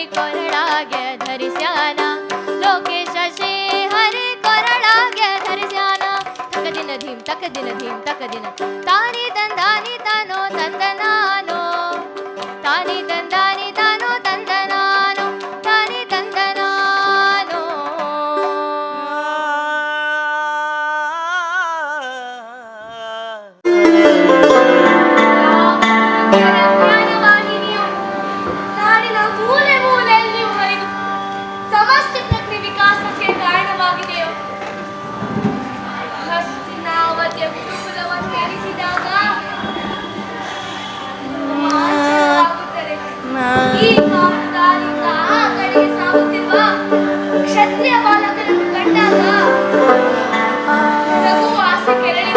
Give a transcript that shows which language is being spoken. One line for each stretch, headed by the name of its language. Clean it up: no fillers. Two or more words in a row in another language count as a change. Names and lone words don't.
Kannada: ಕೊರಳಾಗೆ ಧರಿಸ್ಯಾನ ಲೋಕೇಶ ಶ್ರೀ ಹರಿ ಕೊರಳಾಗೆ ಧರಿಸ್ಯಾನ ತಕದಿನ ಧೀಮ್ ತಕದಿನ ಧೀಮ್ ತಕದಿನ ತಾನಿ ತಂದಾನಿ ತಾನೋ ತಂದನಾನೋ ತಾನಿ ತಂದಾನಿ ತಾನೋ ತಂದನಾನೋ ತಾನಿ ತಂದನಾನೋ ಜ್ಞಾನವಾಹಿನಿಯು ನಾಡಿನ ಮೂಲೆ ಮೂಲೆಯಲ್ಲಿ ಹರಿದು ಸಮಸ್ತ ಪ್ರಕೃತಿ ವಿಕಾಸಕ್ಕೆ ಕಾರಣವಾಗಿದೆಯೋ ಹಸ್ತಿನಾವತಿಯ ಗುರುಕುಲವನ್ನು ಎನಿಸಿದಾಗ ಆಶ್ಚರ್ಯವಾಗುತ್ತದೆ. ಈ ಕಾರಣದಿಂದ ಆ ಕಡೆಗೆ ಸಾಗುತ್ತಿರುವ ಕ್ಷತ್ರಿಯ ಬಾಲಕರನ್ನು ಕಂಡಾಗ ನಗು ಆಸೆ ಕೆರಳಿತು.